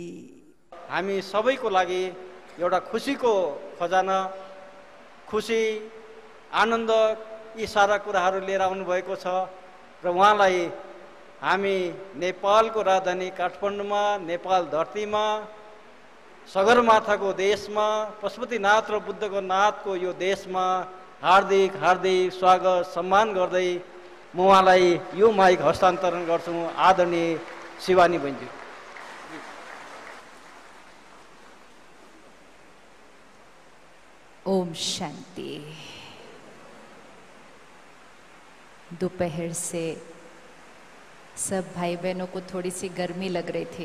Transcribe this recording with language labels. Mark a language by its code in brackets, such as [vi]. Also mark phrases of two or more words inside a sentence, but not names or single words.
[ne] हामी सबैको लागि एउटा खुसीको खजाना, खुसी आनन्द यी सारा कुराहरू लिएर आउनु भएको छ र उहाँलाई हामी नेपालको राजधानी काठमाडौँमा, नेपाल धरतीमा, सगरमाथाको देशमा, पशुपतिनाथ र बुद्धको नाथको यो देशमा हार्दिक हार्दिक स्वागत सम्मान गर्दै म उहाँलाई यो माइक हस्तान्तरण गर्छु। आदरणीय शिवानी बहिनी। [hi] ओम शांति। दोपहर से सब भाई बहनों को थोड़ी सी गर्मी लग रही थी।